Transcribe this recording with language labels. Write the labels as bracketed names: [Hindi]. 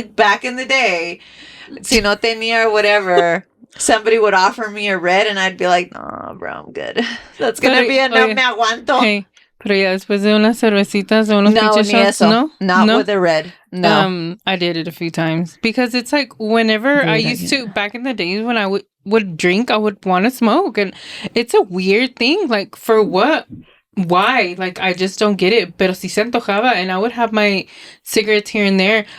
[English] Back in the day, [Spanish] si no tenía [English] or whatever, somebody would offer me a red and I'd be like, no, bro, I'm good. That's gonna be enough. [Spanish] Me aguanto. Hey, pero ya después de unas cervecitas o unos pinches shots, [English] no? Not with a red. No. I did it a few times because it's whenever I used to, back in the days when I would drink, I would want to smoke, and it's a weird thing. For what? Why? I just don't get it. [Spanish] Pero si se antojaba, [English] and I would have my cigarettes here and there.